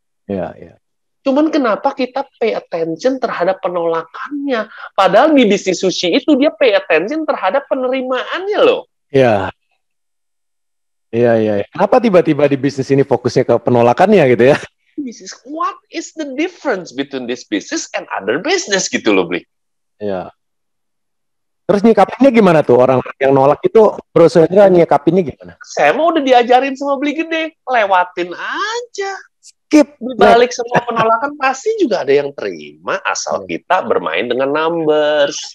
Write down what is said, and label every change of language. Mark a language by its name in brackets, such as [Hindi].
[Indonesian] Iya. Cuman kenapa kita pay attention terhadap penolakannya? Padahal di bisnis sushi itu dia pay attention terhadap penerimaannya loh. Iya. Kenapa tiba-tiba di bisnis ini fokusnya ke penolakannya gitu ya? [English] What is the difference between this business and other business gitu loh, Bli? [Indonesian] Iya. Terus nyikapinnya gimana tuh orang yang nolak itu? Bro Suhendra nyikapinnya gimana? Saya mau udah diajarin sama Beli Gede, lewatin aja. Skip. Di balik semua penolakan pasti juga ada yang terima, asal kita bermain dengan numbers.